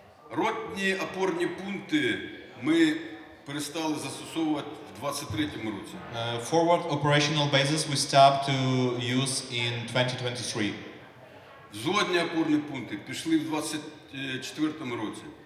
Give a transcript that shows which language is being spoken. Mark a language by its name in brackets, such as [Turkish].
[Ukrainian] Ротні опорні пункти ми перестали застосовувати в 23-му році. [English] Forward operational bases we stopped to use in 2023. [Ukrainian] Взводні опорні пункти пішли в 24-му році.